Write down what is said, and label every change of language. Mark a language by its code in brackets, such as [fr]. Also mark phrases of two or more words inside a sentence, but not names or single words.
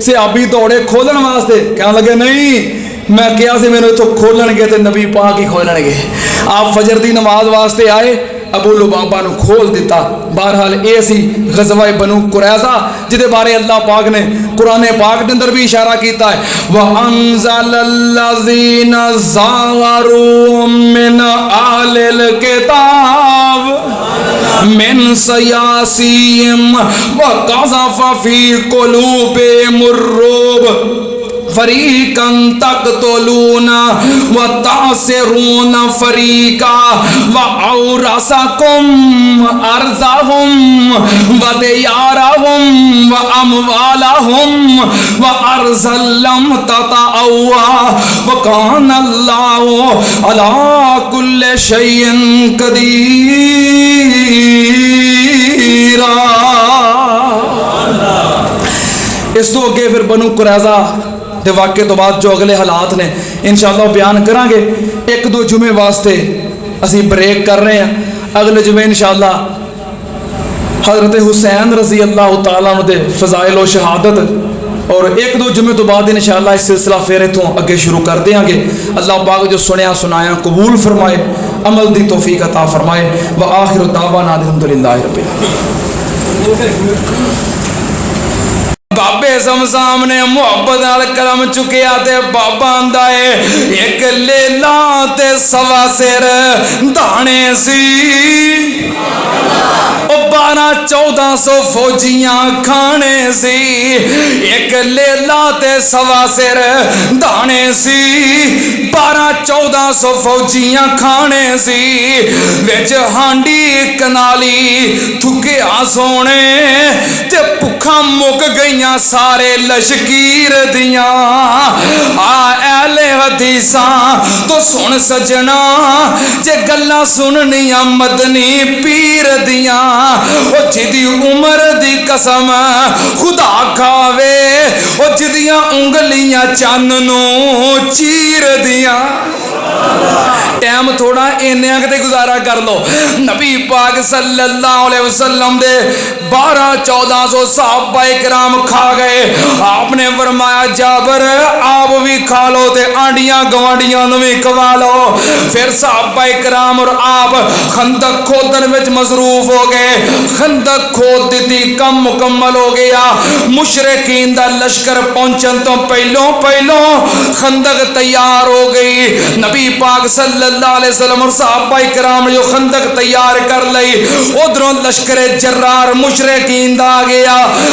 [pa] صحابی دوڑے کھولن واسطے، کہنے لگے نہیں، میں کیا سے میرے تو کھولن گے تے نبی پاک ہی کھولن گے۔ آپ فجر دی نماز واسطے آئے، ابو لبابہ نے کھول دیتا۔ بہرحال اے سی غزوہ بنو قریظہ جدے بارے اللہ پاک نے قرآن پاک کے اندر بھی اشارہ کیتا ہے، [ar] وَأَنزَلَ الَّذِينَ ظَاهَرُوا مِنْ أَهْلِ الْكِتَابِ مِنْ صَيَاصِيهِمْ وَقَذَفَ فِي قُلُوبِهِمُ الرُّعْبَ فَرِيقًا تَقْتُلُونَ وَتَأْسِرُونَ فَرِيقًا وَأَوْرَثَكُمْ أَرْضَهُمْ وَدِيَارَهُمْ وَأَمْوَالَهُمْ وَأَرْضًا لَّمْ تَطَئُوهَا وَكَانَ اللَّهُ عَلَىٰ كُلِّ شَيْءٍ قَدِيرًا۔ [pa] اس تو اگے پھر بنو قریظہ دے واقعے تو بعد جو اگلے حالات نے [ar] انشاءاللہ [pa] بیان کریں گے۔ ایک دو جمعے واسطے اسی بریک کر رہے ہیں، اگلے جمعے [ar] انشاءاللہ [pa] حضرت حسین [ar] رضی اللہ تعالیٰ عنہ [pa] دے فضائل و شہادت، اور ایک دو جمعے تو بعد [ar] انشاءاللہ [pa] اس سلسلہ پھر اتوں اگے شروع کر دیں گے۔ اللہ پاک جو سنیا سنایا قبول فرمائے، عمل دی توفیق عطا فرمائے۔ [ar] وآخر دعوانا الحمدللہ رب العالمین۔ [pa] بابے زمزام نے محبت نال کلم چکیا تے بابا آندا ہے ایک لیلا تے سوا سر دانے سی، 1200 فوجیاں کھانے سی، ایک لیلا تے سوا سر دانے سی، 1200 فوجیاں کھانے سی، وچ ہانڈی کنالی تھکیا سونے تے بھکھاں مک گئیاں سارے لشکیر دیاں۔ اہل حدیثاں تو سن سجنا جے گلاں سننیاں مدنی پیر دیاں، او جدی عمر دی قسم خدا کھاوے، او جدیاں انگلیاں چن نو چیر دیاں۔ ٹائم تھوڑا انیاں کتے گزارا کر لو. نبی پاک [ar] صلی اللہ علیہ وسلم [pa] دے 1200-1400 صحابہ کرام کھا گئے. آپ نے فرمایا جابر آپ بھی کھا لو تے آنڈیاں گوانڈیاں نو بھی کھوا لو. پھر صحابہ کرام اور آپ خندق کھودن وچ مصروف ہو گئے. خندق کھود دیتی, کم مکمل ہو گیا. مشرکین دا لشکر پہنچن تو پہلوں خندق تیار ہو گئی. نبی پاک [ar] صلی اللہ علیہ وسلم [pa] اور صحابہ کرام جو خندق تیار کر لئی, ادھروں لشکر جرار مشرکین دا آ گیا.